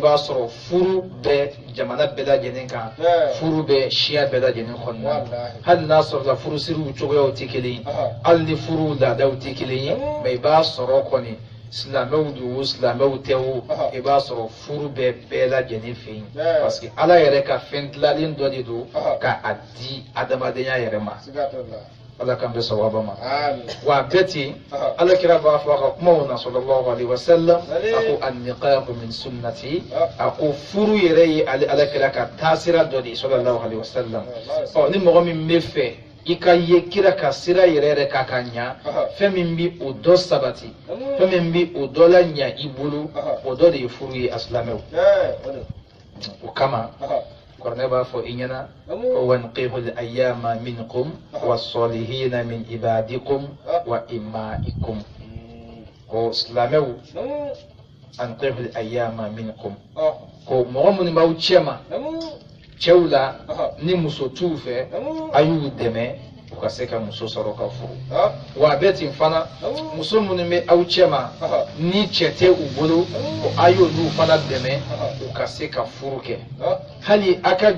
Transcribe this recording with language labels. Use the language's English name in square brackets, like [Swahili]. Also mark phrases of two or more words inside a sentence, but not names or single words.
[Bambara] b'a sɔrɔ furu bɛ jamana bɛɛ lajɛlen kan furu bɛ siya bɛɛ lajɛlen kɔnɔna hali n'a sɔrɔla furusiriw cogoyaw tɛ kelen ye hali ni furuw laadaw tɛ kelen ye mais i b'a sɔrɔ kɔni silamɛw don o silamɛw tɛ o i b'a sɔrɔ furu bɛ bɛɛ lajɛlen fɛ yen [French] parce que [Bambara] ala yɛrɛ ka fɛn dilanlen dɔ de don k'a di adamadenya yɛrɛ ma ala kan bɛ sawaba ma wa bɛɛ ten ala kira b'a fɔ a ka kumaw na [Arabic] صلى الله عليه وسلم [Bambara] a ko [Arabic] النكاح من سنتي [Bambara] a ko furu yɛrɛ ye ala kira ka taasira dɔ de [Arabic] صلى الله عليه وسلم [Bambara] ni mɔgɔ min bɛ fɛ i ka ye kira ka sira yɛrɛ k'a ka ɲa fɛn min bi o dɔ sabati fɛn min bi o dɔ la ɲa i bolo o dɔ de ye furu ye asilamɛw o kama kɔrɔkɛ b'a fɔ i ɲɛna [Arabic] وأنكحوا الأيامى منكم والصالحين من عبادكم وإمائكم [Bambara] ko silamɛw [Arabic] أنكحوا الأيامى منكم [Bambara] ko mɔgɔ minnu b'aw cɛ ma cɛw la ni muso t'u fɛ a y'u dɛmɛ u ka se ka muso sɔrɔ ka furu wa a bɛ ten fana muso minnu bɛ aw cɛ ma ni cɛ tɛ u bolo a y'olu fana dɛmɛ u ka se ka furu kɛ hali a ka